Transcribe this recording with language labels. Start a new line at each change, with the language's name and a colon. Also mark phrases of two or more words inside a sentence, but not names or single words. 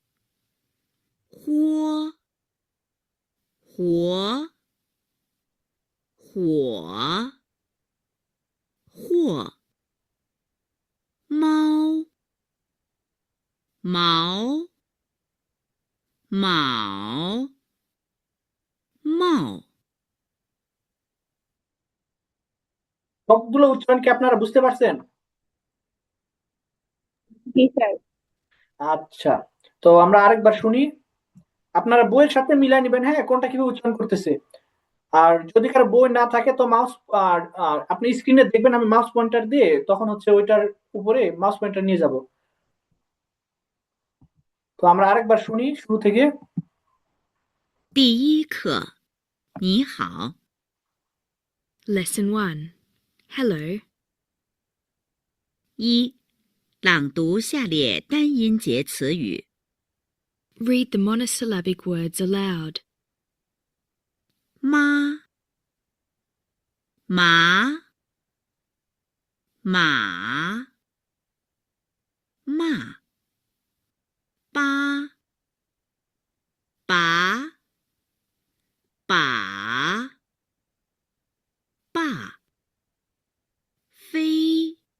Chinese: 豁、活、火、或、猫、毛、卯、帽。
Bangla: সবগুলো উচ্চারণ কি আপনারা বুঝতে পারছেন? জি স্যার। আচ্ছা, তো আমরা আরেকবার শুনি। আপনারা বইয়ের সাথে মিলাই নিবেন, হ্যাঁ, কোনটা কিভাবে উচ্চারণ করতেছে। আর যদি কারো বই না থাকে তো মাউস, আপনি স্ক্রিনে দেখবেন আমি মাউস পয়েন্টার দিয়ে তখন হচ্ছে ওইটার উপরে মাউস পয়েন্টার নিয়ে যাব। তো আমরা আরেকবার শুনি শুরু থেকে।
Chinese: 第一课，你好。
English: Lesson 1. Hello.
Chinese: 一、朗读下列单音节词语。
English: Read the monosyllabic words aloud.
Chinese: 妈、马、马、骂、八、拔、把、爸、飞、